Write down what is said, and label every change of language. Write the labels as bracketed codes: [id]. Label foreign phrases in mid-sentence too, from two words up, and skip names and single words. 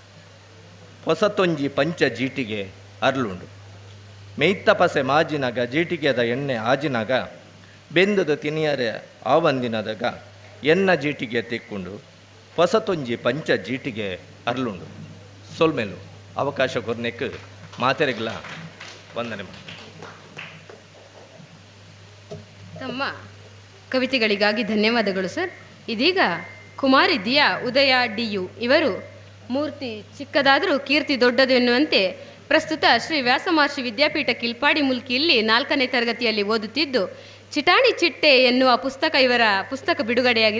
[tcy] ಹೊಸತೊಂಜಿ ಪಂಚ ಜೀಟಿಗೆ ಅರ್ಲುಂಡು. ಮೇಯ್ತಪಸೆ ಮಾಜಿನಗ ಜೀಟಿಗೆದ ಎಣ್ಣೆ ಆಜಿನಗ ಬೆಂದದ ತಿನಿಯರೆ ಆವಂದಿನದಾಗ ಎನ್ನ ಜೀಟಿಗೆ ತೆಕ್ಕೊಂಡು ಹೊಸತೊಂಜಿ ಪಂಚ ಜೀಟಿಗೆ ಅರ್ಲುಂಡು ಸೊಲ್ಮೇಲು ಅವಕಾಶ ಕೊರ್ನೆಕ್ ಮಾತೆರೆಗ್ಲ ವಂದನೆ. [kn] ತಮ್ಮ ಕವಿತೆಗಳಿಗಾಗಿ ಧನ್ಯವಾದಗಳು ಸರ್. ಇದೀಗ ಕುಮಾರಿ ದಿಯಾ ಉದಯ ಡಿಯು ಇವರು ಮೂರ್ತಿ ಚಿಕ್ಕದಾದರೂ ಕೀರ್ತಿ ದೊಡ್ಡದು ಎನ್ನುವಂತೆ ಪ್ರಸ್ತುತ ಶ್ರೀ ವ್ಯಾಸಮಹರ್ಷಿ ವಿದ್ಯಾಪೀಠ ಕಿಲ್ಪಾಡಿ ಮುಲ್ಕಿಯಲ್ಲಿ 4ನೇ ತರಗತಿಯಲ್ಲಿ ಓದುತ್ತಿದ್ದು ಚಿಟಾಣಿ ಚಿಟ್ಟೆ ಎನ್ನುವ ಪುಸ್ತಕ ಇವರ ಪುಸ್ತಕ ಬಿಡುಗಡೆಯಾಗಿದೆ.